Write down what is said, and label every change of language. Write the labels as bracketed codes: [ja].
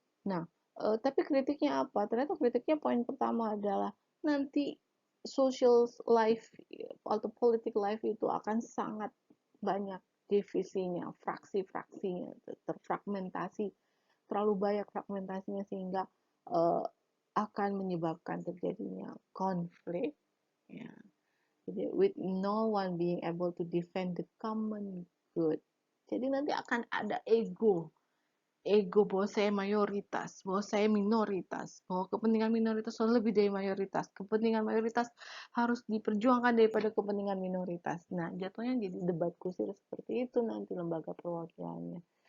[id] Nah, tapi kritiknya apa? Ternyata kritiknya poin pertama adalah nanti social life atau politik life itu akan sangat banyak divisinya, fraksi-fraksinya, terfragmentasi, terlalu banyak fragmentasinya sehingga uh, akan menyebabkan terjadinya konflik. Ya. [en] Jadi, with no one being able to defend the common good. [id] Jadi nanti akan ada ego bahwa saya mayoritas, bahwa saya minoritas, bahwa kepentingan minoritas lebih dari mayoritas, kepentingan mayoritas harus diperjuangkan daripada kepentingan minoritas. Nah, jatuhnya jadi debat kusir seperti itu nanti lembaga perwakilannya.